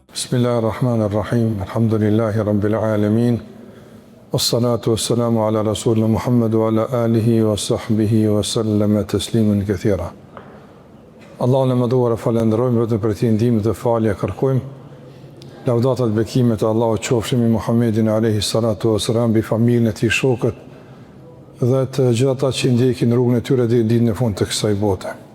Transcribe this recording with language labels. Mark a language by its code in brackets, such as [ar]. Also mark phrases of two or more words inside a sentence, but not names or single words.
[ar] بسم الله الرحمن الرحيم. الحمد لله رب العالمين. والصلاة والسلام على رسولنا محمد وعلى آله وصحبه وسلم تسليما كثيرا. [sq] Allahun e madhuar falenderojmë vetëm për ti ndihmë dhe falje kërkojmë. Lavdatat bekimet e Allahut qofshin mbi Muhammedin [ar] عليه الصلاة والسلام, [sq] bi familjen e tij, shokët dhe të gjithë ata që ndjekin rrugën e tyre deri në ditën e fundit të kësaj bote.